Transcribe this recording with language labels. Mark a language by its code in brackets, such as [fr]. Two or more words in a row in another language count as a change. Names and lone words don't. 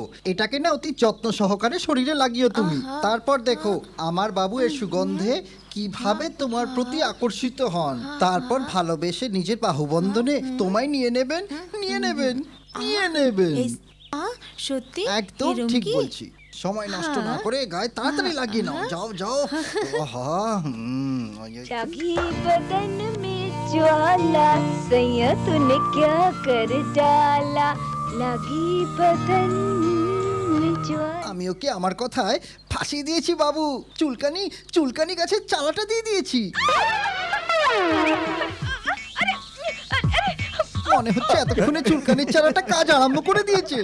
[bn] এটাকে না অতি যত্ন সহকারে শরীরে লাগিও তুমি। তারপর দেখো আমার বাবু এর সুগন্ধে কিভাবে তোমার প্রতি আকর্ষিত হন, তারপর ভালোবেসে নিজের বাহুবন্ধনে তোমায় নিয়ে নেবেন, নিয়ে নেবেন, নিয়ে নেবেন। সত্যি একদম এরম ঠিক কি? বলছি। সময় নষ্ট না করে গায়ে তাড়াতাড়ি লাগিয়ে নাও। যাও যাও। আহা, [hi] लगी बदन में ज्वाला सैया तूने क्या कर डाला लगी बदन में ज्वाला। [bn] আমি ওকে আমার কথায় ফাঁসি দিয়েছি বাবু। চুলকানি চুলকানি গাছের চালাটা দিয়ে দিয়েছি। মনে হচ্ছে এতক্ষণে চুলকানির চালাটা কাজ আরম্ভ করে দিয়েছে।